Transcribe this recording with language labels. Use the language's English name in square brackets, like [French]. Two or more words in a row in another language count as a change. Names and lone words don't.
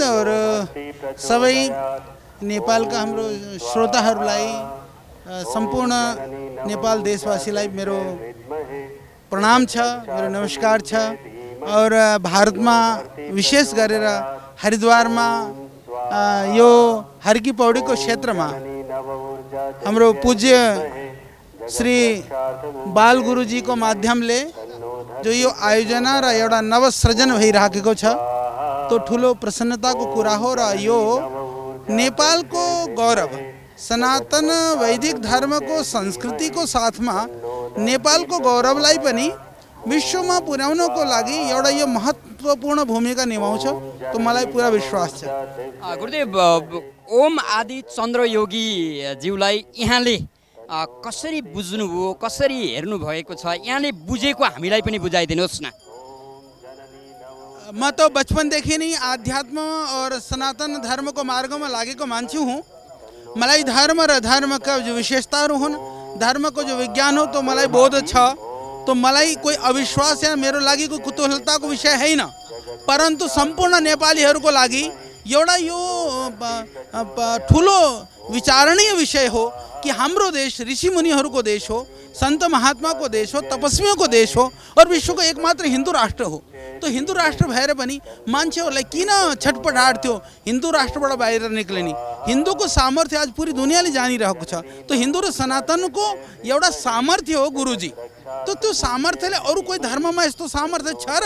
[Nepali] और सबै नेपालका हाम्रो श्रोताहरूलाई, सम्पूर्ण नेपाल देशवासीलाई मेरो प्रणाम छ, मेरो नमस्कार छ। और भारतमा विशेष गरेर हरिद्वारमा यो हर की पौडीको क्षेत्रमा हाम्रो पूज्य श्री बाल गुरुजीको माध्यमले जो यो आयोजना र एउटा नवसृजन भइराखेको छ, तो ठुलो प्रसन्नताको कुरा हो। र यो नेपालको गौरव, सनातन वैदिक धर्मको संस्कृतिको साथमा नेपालको गौरवलाई पनि विश्वमा पुर्याउनको लागि एउटा यो महत्त्वपूर्ण भूमिका निभाउँछ, तो मलाई पुरा विश्वास छ। गुरुदेव, ओम आदि चन्द्र योगी ज्यूलाई यहाँले कसरी बुझ्नुभयो, कसरी हेर्नु भएको छ, यहाँले बुझेको हामीलाई पनि बुझाइदिनुहोस् न। म तो बचपनदेखि नै आध्यात्म और सनातन धर्मको मार्गमा लागेको मान्छे हुँ। मलाई धर्म र धर्मका जो विशेषताहरू हुन्, धर्मको जो विज्ञान हो, तो मलाई बोध छ। तो मलाई कोही अविश्वास या मेरो लागि कोही कुतूहलताको विषय होइन, परन्तु सम्पूर्ण नेपालीहरूको लागि एउटा यो ठुलो विचारणीय विषय हो। कि हाम्रो देश ऋषि मुनिहरूको देश हो, संत महात्माको देश हो, [Hindi] तपस्वियों को [Nepali] देश हो और विश्वको एकमात्र हिन्दू राष्ट्र हो। तो हिन्दू राष्ट्र भएर पनि मान्छेहरूलाई किन छटपटाट थियो हिन्दू राष्ट्रबाट बाहिर निक्लिने? हिन्दूको सामर्थ्य आज पुरी दुनियाँले जानिरहेको छ। तो हिन्दू र सनातनको एउटा सामर्थ्य हो गुरुजी। तो त्यो सामर्थ्यले अरू कोही धर्ममा यस्तो सामर्थ्य छ र?